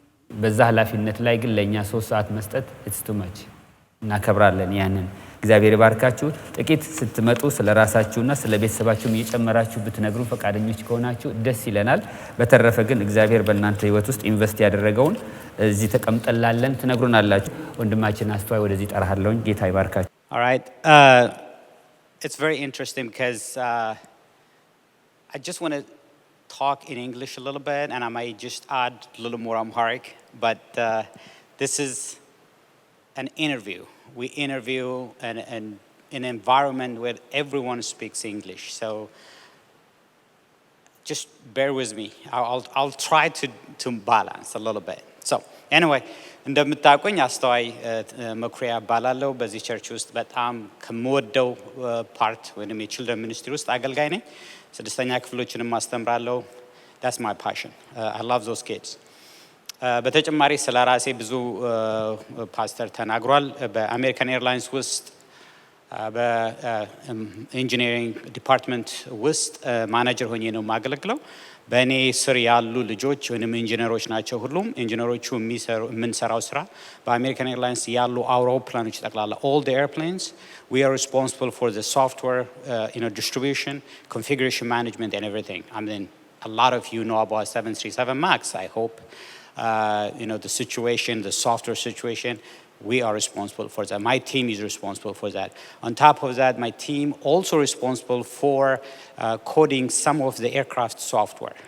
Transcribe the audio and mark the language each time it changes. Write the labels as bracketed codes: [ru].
[am] በዛ ኃላፊነት ላይ ግን ለኛ 3 ሰዓት መስጠት [en] it's too much። [am] እናከብራለን ያንን። እግዚአብሔር ይባርካችሁ። ጥቂት ስትመጡ ስለራሳችሁና ስለቤተሰባችሁም እየጨመራችሁ ብትነግሩ ፈቃደኞች ከሆናችሁ ደስ ይለናል። በተረፈ ግን እግዚአብሔር በእናንተ ህይወት ውስጥ ኢንቨስት ያደረገውን እዚህ ተቀምጠላለን ትነግሩናላችሁ። ወንድማችን አስተዋይ ወደዚህ ጠራሃለሁኝ። ጌታ ይባርካችሁ። [en] All right. It's very interesting because I just want to talk in English a little bit, and I might just add a little more Amharic, but this is an interview. We interview in an environment where everyone speaks English, so just bear with me. I'll try to balance a little bit. So anyway, [am] እንደምታውቁኝ አስተዋይ መኩሪያ እባላለሁ። በዚህ ቸርች ውስጥ በጣም ከምወደው ፓርት ወይም የቺልድረን ሚኒስትሪ ውስጥ አገልጋይ ነኝ። 6ኛ ክፍሎችንም አስተምራለሁ። [en] That's my passion. I love those kids. [am] በተጨማሪ ስለ ራሴ ብዙ ፓስተር ተናግሯል። በአሜሪካን ኤርላይንስ ውስጥ በኢንጂነሪንግ ዲፓርትመንት ውስጥ ማናጀር ሆኜ ነው የማገለግለው። በእኔ ስር ያሉ ልጆች ወይም ኢንጂነሮች ናቸው። ሁሉም ኢንጂነሮቹ የምንሰራው ስራ በአሜሪካን ኤርላይንስ ያሉ አውሮፕላኖች ጠቅላላ [en] all the airplanes we are responsible for the software distribution, configuration management and everything. I mean a lot of you know about 737 Max, I hope. The situation, the software situation, we are responsible for that. My team is responsible for that. On top of that, my team also responsible for coding some of the aircraft software.